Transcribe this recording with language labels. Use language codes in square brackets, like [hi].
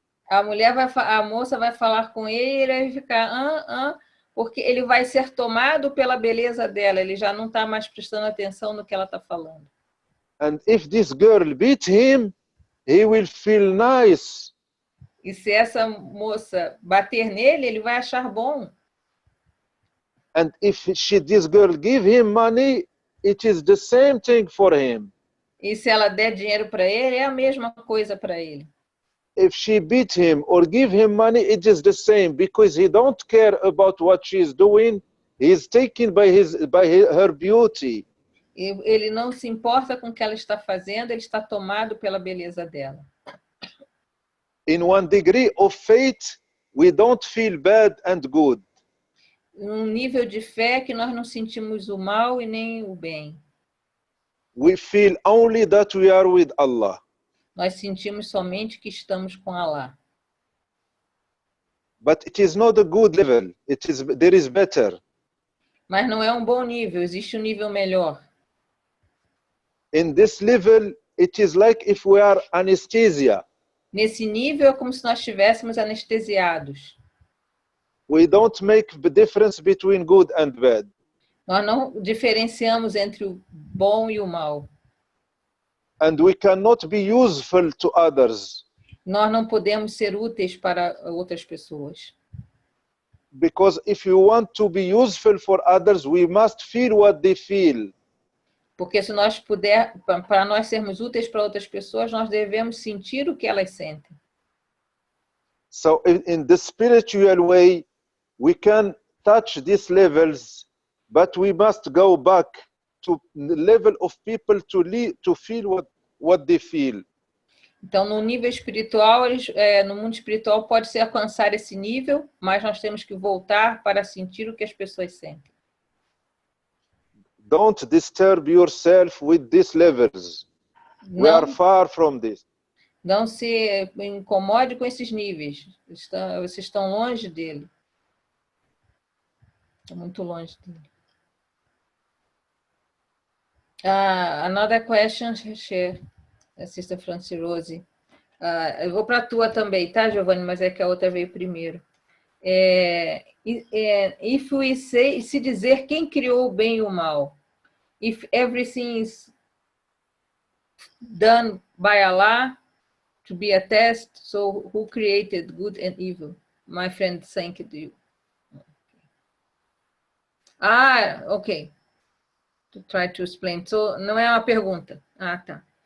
[pt] A moça vai falar com ele e ele vai ficar, Porque ele vai ser tomado pela beleza dela, ele já não está mais prestando atenção no que ela está falando. [en] And if this girl beat him, he will feel nice. [pt] E se essa moça bater nele, ele vai achar bom. [en] And if this girl give him money, it is the same thing for him. [pt] E se ela der dinheiro para ele, é a mesma coisa para ele. [en] If she beat him or give him money, it is the same, because he don't care about what she is doing. He is taken by her beauty. [pt] Ele não se importa com o que ela está fazendo, ele está tomado pela beleza dela. [en] In one degree of faith, we don't feel bad and good. [pt] Um nível de fé que nós não sentimos o mal e nem o bem. [en] We feel only that we are with Allah. [pt] Nós sentimos somente que estamos com Allah. [en] But it is not a good level. There is better. [pt] Mas não é um bom nível, existe um nível melhor. [en] In this level, it is like if we are anesthesia. [pt] Nesse nível é como se nós estivéssemos anestesiados. [en] We don't make the difference between good and bad. [pt] Nós não diferenciamos entre o bom e o mal. [en] And we cannot be useful to others. [pt] Nós não podemos ser úteis para outras pessoas. [en] Because if you want to be useful for others, we must feel what they feel. [pt] Porque se nós para nós sermos úteis para outras pessoas, nós devemos sentir o que elas sentem. [en] So in the spiritual way, we can touch these levels, but we must go back to the level of people to feel what they feel. [pt] Então, no nível espiritual, no mundo espiritual pode-se alcançar esse nível, mas nós temos que voltar para sentir o que as pessoas sentem. [en] Don't disturb yourself with these levels. We are far from this. [pt] Não se incomode com esses níveis. Vocês estão longe dele. Estão muito longe dele. [en] Another question, Sister Franci Rose. [pt] Eu vou para a tua também, tá, Giovanni? Mas é que a outra veio primeiro. [en] If we say, [pt] se dizer quem criou o bem e o mal. [en] If everything is done by Allah to be a test, so who created good and evil? My friend thank you. Ok. To try to explain. So, [pt] não é uma pergunta. Tá.